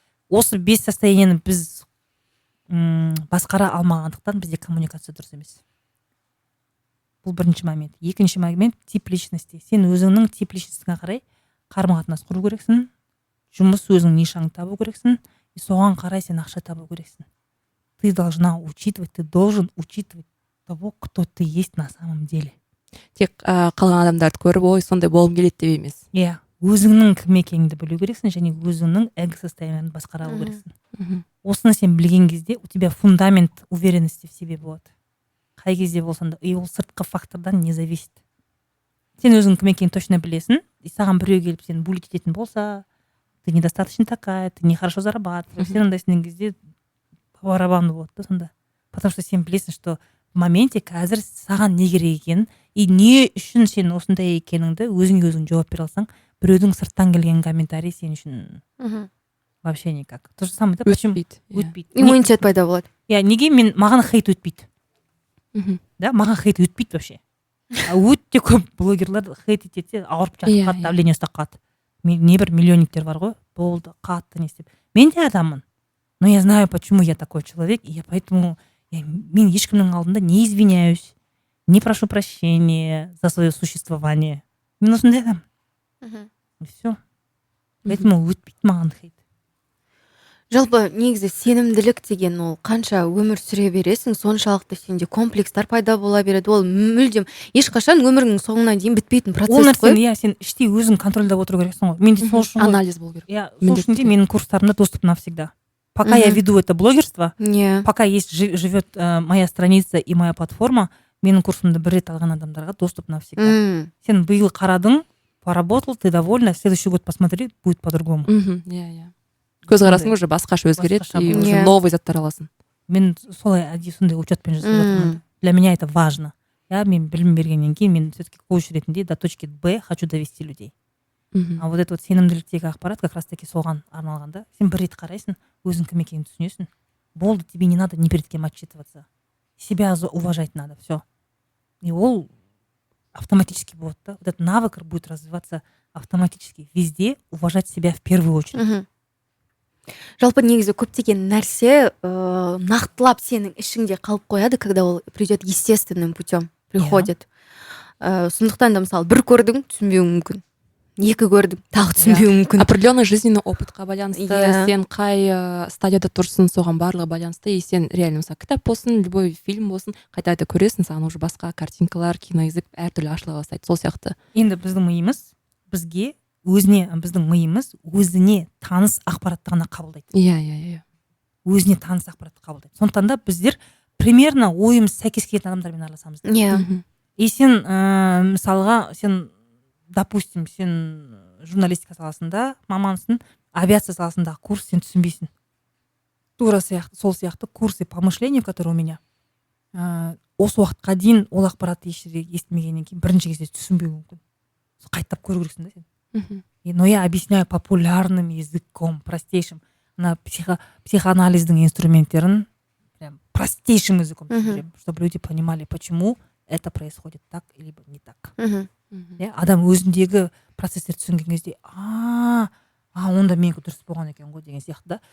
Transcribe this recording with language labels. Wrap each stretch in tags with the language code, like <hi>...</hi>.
<kk>Осы 5 состояниені біз басқара алмағандықтан бізде коммуникация дұрыс емес. Бұл бірінші момент. Екінші момент тип личности. Сен өзіңнің тип личностіңе қарай қарым-қатынас құру керексің, жұмыс өзің нишаңды табу керексің, и соған қарай сен ақша табу керексің.</kk> <ru>Ты должен учитывать того, кто ты есть на самом деле.</ru> <kk>Тек қалған адамдарды көріп, ой, сондай болғым келеді деп емес. Иә, өзіңнің кім екеніңді білу керексің және өзіңнің эго состояниеңді басқара алу керексің. Осыны сен білген кезде</kk> <ru>у тебя фундамент уверенности в себе болады.</ru> <kk>Қай кезде болсаң да, и ол сыртқы фактордан</kk> <ru>не зависит.</ru> <kk>Сен өзің кім екенін точно білесің, и саған біреу келіп сені булить ететін болса,</kk> <ru>ты недостаточно такая, ты нехорошо зарабатываешь,</ru> <kk>сен ондайсың кезде</kk> <ru>по барабану</ru> <kk>болады да сонда. Потому что сен білесің,</kk> <ru>что в моменте</ru> <kk>қазір саған не керек екенін, и не үшін сен осындай екеніңді өзің жауап бере алсаң, біреудің сырттан келген комментарий сен үшін</kk> <ru>вообще никак. То же самое, да?</ru> <kk>Өтпейді. Иммунитет пайда болады. Иә, неге маған хейт өтпейді? Да, маған хейт өтпейді вообще. Өте көп блогерлар хейт етеді, ауырып жатқан, давление ұстап қалады. Небір миллионниктер бар ғой, болды, қатты не істеп. Мен де адаммын.</kk> <ru>Но я знаю, почему я такой человек, и поэтому</ru> <kk>мен ешкімнің алдында</kk> <ru>не извиняюсь, не прошу прощения за свое существование.</ru> <kk>Мен осындай адам.</kk> <ru>И все.</ru> <kk>Поэтому өтпейді маған хейт. Жалпы негізі сенімділік деген ол қанша өмір сүре бересің, соншалықты сенде комплекстар пайда бола береді. Ол мүлдем ешқашан өміріңнің соңына дейін бітпейтін процесс қой. Иә, сен іштей өзің контрольдап отыру керексің ғой. Менде сол үшін анализ болу керек. Иә, сол үшін де менің курстарымда</kk> <ru>доступ навсегда. Пока я веду это блогерство, пока есть живет моя страница и моя платформа,</ru> <kk>менің курсымды бір рет алған адамдарға</kk> <ru>доступ навсегда.</ru> <kk>Сен биыл қарадың,</kk> <ru>поработал, ты довольна, следующий год посмотри, будет по-другому.</ru> <kk>Иә. Көзқарасың уже басқаша өзгереді, и уже новый заттар аласың. Мен солай сондай учетпен жасап жатырмын.</kk> <ru>Для меня это важно. Я</ru> <kk>мен білім бергеннен кейін мен все-таки коуч ретінде</kk> <ru>до точки Б хочу довести людей. А вот это вот</ru> <kk>сенімділіктегі ақпарат</kk> <ru>как раз таки</ru> <kk>соған арналған да. Сен бір рет қарайсың, өзің кім екенін түсінесің.</kk> <ru>Болды, тебе не надо ни перед кем отчитываться. Себя уважать надо, все. И ол автоматически будет, да. Вот этот навык будет развиваться автоматически. Везде уважать себя в первую очередь.</ru> <kk>Жалпы негізі көптеген нәрсе нақтылап сенің ішіңде қалып қояды, когда ол</kk> <ru>придет естественным путем, приходит.</ru> <kk>Сондықтан да мысалы бір көрдің, түсінбеуің мүмкін. Екі көрдің, тағы түсінбеуің мүмкін.</kk> <ru>Определенный жизненный</ru> <kk>опытқа байланысты, сен қай стадияда тұрсың, соған барлығы байланысты, и сен реально мысалы кітап болсын, любой фильм болсын, қайта көресің, саған уже басқа картинкалар, киноязык әртүрлі ашыла бастайды, сол сияқты. Енді біздің миымыз біздің миымыз өзіне таныс ақпаратты ғана қабылдайды. Иә. Өзіне таныс ақпаратты қабылдайды. Сондықтан да біздер примерно ойымыз сәйкес келетін адамдармен араласамыз. Иә. И сен мысалға, допустим, сен журналистика саласында мамансың, авиация саласындағы курс сен түсінбейсің. Тура сол сияқты</kk> <ru>курсы по мышлению, которые у меня,</ru> <kk>осы уақытқа дейін ол ақпаратты ешжерде естімегеннен кейін бірінші кезде түсінбеуі мүмкін. Қайтып көру керексің да сен.</kk> <ru>Но я объясняю популярным языком, простейшим.</ru> <kk>На психоанализдің инструменттерін</kk> <ru>прям простейшим языком, чтобы люди понимали, почему это происходит так или не так.</ru> <kk>Адам өзіндегі процесстер түсінген кезде, онда менікі дұрыс болған екен ғой деген сияқты да.</kk>